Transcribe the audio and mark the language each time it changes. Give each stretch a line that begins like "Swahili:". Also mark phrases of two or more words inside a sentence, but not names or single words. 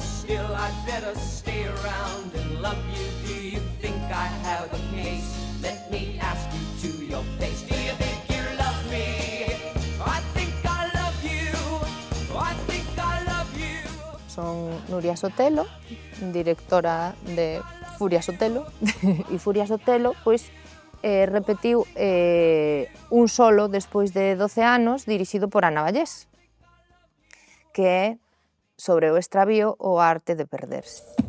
English: still I'd better stay around and love you. Do you think I have a case? Let me ask you to your face. Do you think you love me? I think I love you. I think I love you.
Galician: Son Nuria Sotelo, directora de Furia Sotelo, e Furia Sotelo, pois, repetiu un solo despois de 12 anos dirixido por Ana Vallés, que é sobre o extravío ou a arte de perderse.